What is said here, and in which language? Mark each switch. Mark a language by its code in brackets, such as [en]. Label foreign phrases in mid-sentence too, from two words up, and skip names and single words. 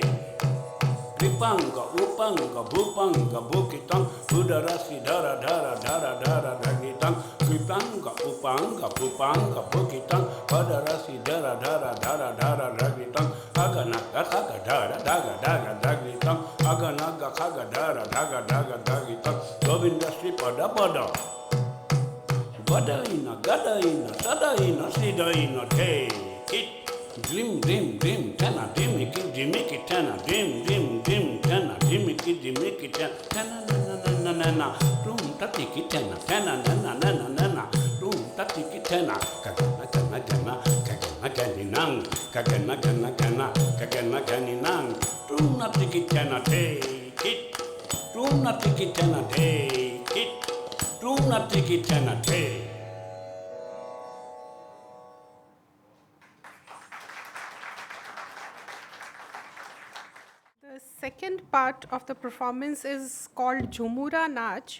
[en] Vipanga, Upanga, Bupanga, Bukitang, Budara, Sidara, Dara, Dara, Dara, Dagitang, Vipanga, Upanga, Bupanga, Bukitang, Budara, Sidara, Dara, Dara, Dara, Dagitang, Aganaka, Kagadara, Daga, Daga, Dagitang, Aganaka, Kagadara, Daga, Daga, Dagitang, Govinda, Stripada, Pada. Badaina, Gadaina, Sadaina, Sidaina, Day, Kit. Dream, dream, dream, tana, dimiki, dimiki, tana, dim, dim, dim, tana, dimiki, dimiki, tana, tana, na, na, na, na, na, room, tatiki, tana, tana, na, na, na, na, na, na, room, tatiki, tana, kagana, gana, gana, kagana, ganinang, kagana, gana, gana, kagana, ganinang, room, natiki, tana, take it, room, natiki, tana, take it, room, natiki, tana, take. The second part of the performance is called Jhumura Nach.